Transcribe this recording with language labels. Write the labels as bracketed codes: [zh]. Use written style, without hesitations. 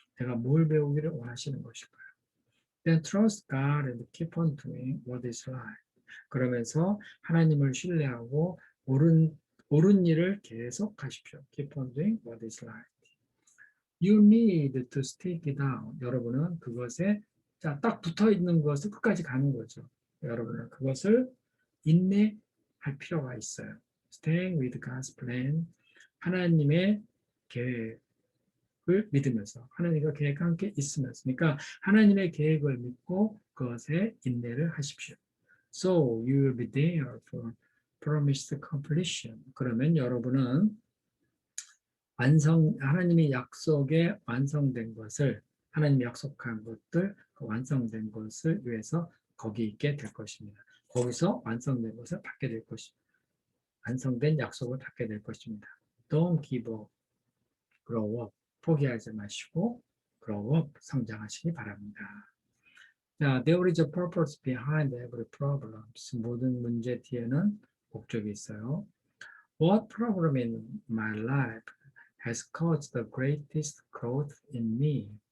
[ko] 내가 뭘 배우기를 원하시는 것일까요? [en] Then trust God and keep on doing what is right. [ko] 그러면서 하나님을 신뢰하고 옳은 일을 계속하십시오. [en] Keep on doing what is right. You need to stick it out. [ko] 여러분은 그것에 딱 붙어 있는 것을 끝까지 가는 거죠. 여러분은 그것을 인내할 필요가 있어요. [en] Staying with God's plan. [ko] 하나님의 계획을 믿으면서 하나님과 계획과 함께 있으면서 그러니까 하나님의 계획을 믿고 그것에 인내를 하십시오. [en] So you will be there for promised completion. [ko] 그러면 여러분은 하나님의 약속에 완성된 것을 하나님이 약속한 것들 그 완성된 것을 위해서 거기 있게 될 것입니다. 거기서 완성된 것을 받게 될 것입니다. 완성된 약속을 받게 될 것입니다. [en] Don't give up, grow up. [ko] 포기하지 마시고 [en] grow up, [ko] 성장하시기 바랍니다. [en] 자, there is a purpose behind every problem. [ko] 모든 문제 뒤에는 목적이 있어요. [en] What problem in my life has caused the greatest growth in me?